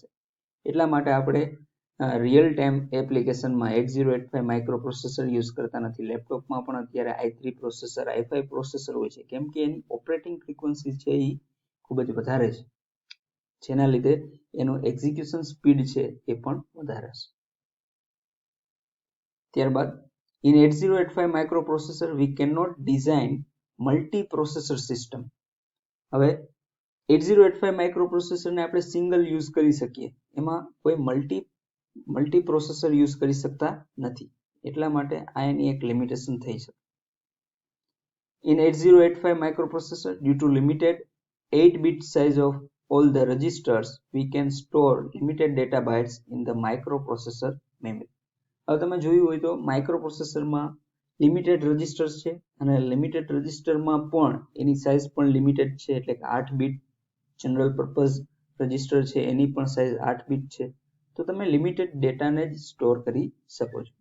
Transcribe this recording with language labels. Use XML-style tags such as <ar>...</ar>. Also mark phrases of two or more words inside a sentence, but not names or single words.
<gu>એટલા માટે આપણે રિયલ ટાઈમ એપ્લિકેશનમાં 8085 માઇક્રોપ્રોસેસર યુઝ કરતા નથી. લેપટોપમાં પણ અત્યારે i3 પ્રોસેસર, i5 પ્રોસેસર હોય છે, કેમ કે એની ઓપરેટિંગ ફ્રીક્વન્સી છે એ ખૂબ જ વધારે છે, જેના લીધે એનું એક્ઝિક્યુશન સ્પીડ છે એ પણ વધારે છે. ત્યારબાદ</gu> <en>in 8085 microprocessor we cannot design multi-processor system.</en> <gu>હવે 8085 માઇક્રોપ્રોસેસર ને આપણે સિંગલ યુઝ કરી શકીએ, એમાં કોઈ મલ્ટી પ્રોસેસર યુઝ કરી શકતા નથી. એટલા માટે આ એની એક લિમિટેશન થઈ શકે.</gu> <en>In 8085 microprocessor, due to limited 8-bit size of all the registers, we can store limited data bytes in the microprocessor memory.</en> <gu>હવે તમે જોયું હોય તો માઇક્રોપ્રોસેસરમાં લિમિટેડ રજિસ્ટર્સ છે, અને લિમિટેડ રજિસ્ટરમાં પણ એની સાઇઝ પણ લિમિટેડ છે, એટલે કે 8 બીટ જનરલ પર્પઝ રજિસ્ટર છે એની પણ સાઇઝ 8 બીટ છે. તો તમે લિમિટેડ ડેટાને જ સ્ટોર કરી શકો છો.</gu>